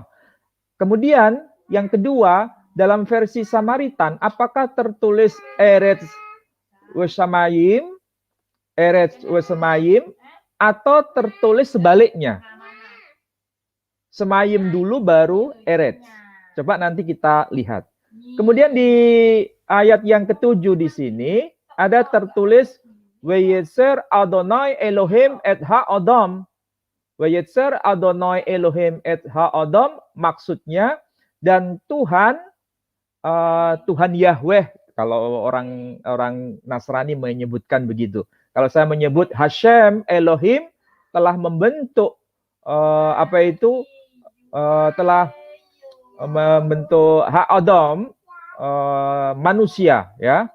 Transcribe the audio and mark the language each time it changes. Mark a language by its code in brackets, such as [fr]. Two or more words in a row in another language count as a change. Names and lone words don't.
[id] Kemudian yang kedua, dalam versi Samaritan, apakah tertulis [he] ארץ ושמים, [id] atau tertulis sebaliknya? Semayim dulu baru eretz. Coba nanti kita lihat. Kemudian di ayat yang ketujuh di sini ada tertulis [he] וייצר אדוני אלהים את האדם. וייצר אדוני אלהים את האדם, [id] maksudnya dan Tuhan Tuhan Yahweh, kalau orang Nasrani menyebutkan begitu. Kalau saya menyebut Hashem Elohim telah membentuk telah membentuk ha-Adam, manusia, ya.